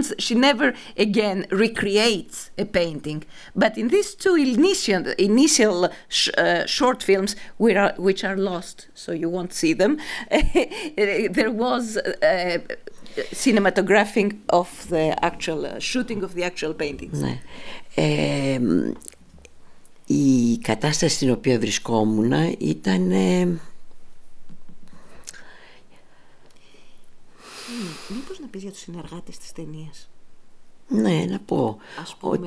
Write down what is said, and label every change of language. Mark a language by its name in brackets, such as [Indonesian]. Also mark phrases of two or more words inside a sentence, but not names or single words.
[English] She never again recreates a painting. But in these 2 initial short films, which are lost, so you won't see them, there was cinematographing of the actual shooting of the actual paintings. [Greek] Ναι. Η κατάσταση στην οποία βρισκόμουν ήταν... Μήπως να πεις για τους συνεργάτες της ταινίας? Ναι, να πω ας πούμε